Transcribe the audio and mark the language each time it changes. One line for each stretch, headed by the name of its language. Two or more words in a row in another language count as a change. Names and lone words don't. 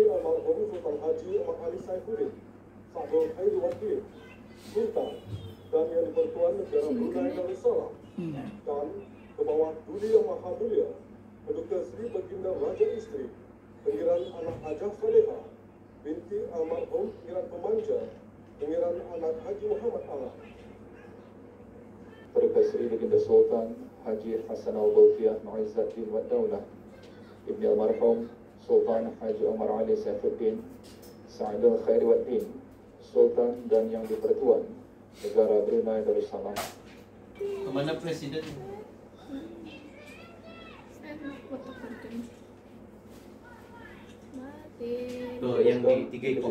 Malay: Almarhum Sultan Haji Ahmad Ali Saifuddin, Sahrul Khairiwaddin, Sultan dan Yang di-Pertuan Negara Brunei Darussalam, dan ke bawah Duli Yang Maha Mulia Paduka Seri Baginda Raja Isteri Pangeran Anak Hajah Salehah binti almarhum Pangeran Pemanja, Pangeran Anak Haji Muhammad Alam. Paduka Seri Baginda Sultan Haji Hassan Al-Bolkiah Muizzaddin Wad Daulah, Ibni almarhum Sultan Haji Omar Ali Saifuddin, Sa'adul Khairiwaddin, Sultan dan Yang di-Pertuan Negara Brunei Darussalam.
Indonesian: Kemana Presiden? Tuh, yang di 3 ekor